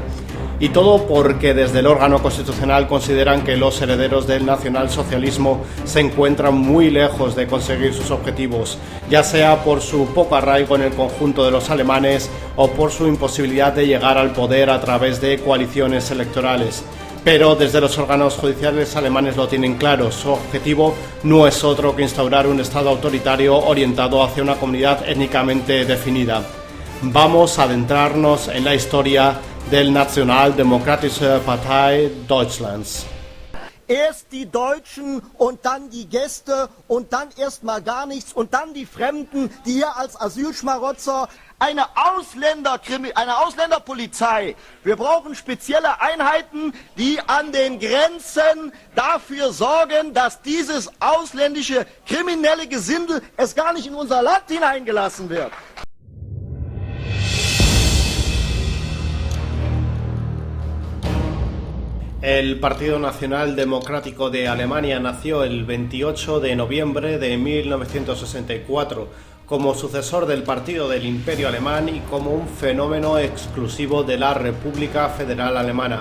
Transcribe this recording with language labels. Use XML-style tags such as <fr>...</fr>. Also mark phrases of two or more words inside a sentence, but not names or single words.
<es>Y todo porque desde el órgano constitucional consideran que los herederos del nacionalsocialismo se encuentran muy lejos de conseguir sus objetivos, ya sea por su poco arraigo en el conjunto de los alemanes o por su imposibilidad de llegar al poder a través de coaliciones electorales. Pero desde los órganos judiciales alemanes lo tienen claro, su objetivo no es otro que instaurar un Estado autoritario orientado hacia una comunidad étnicamente definida. Vamos a adentrarnos en la historia del Nationaldemokratische Partei Deutschlands.</es> <de>Erst die Deutschen und dann die Gäste und dann erstmal gar nichts und dann die Fremden, die hier als Asylschmarotzer eine Ausländerpolizei. Wir brauchen spezielle Einheiten, die an den Grenzen dafür sorgen, dass dieses ausländische kriminelle Gesindel es gar nicht in unser Land hineingelassen wird.</de> <es>El Partido Nacional Democrático de Alemania nació el 28 de noviembre de 1964 como sucesor del Partido del Imperio Alemán y como un fenómeno exclusivo de la República Federal Alemana.</es>